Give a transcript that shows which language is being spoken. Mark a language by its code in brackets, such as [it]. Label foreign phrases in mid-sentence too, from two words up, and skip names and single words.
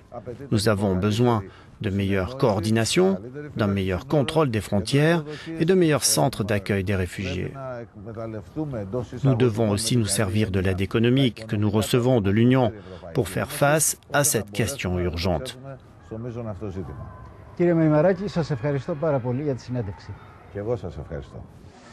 [fr] Nous avons besoin de meilleure coordination, d'un meilleur contrôle des frontières et de meilleurs centres d'accueil des réfugiés. Nous devons aussi nous servir de l'aide économique que nous recevons de l'Union pour faire face à cette question urgente. [el] Κύριε Μεϊμαράκη, σας ευχαριστώ πάρα πολύ για τη συνέντευξη. Και εγώ σας ευχαριστώ.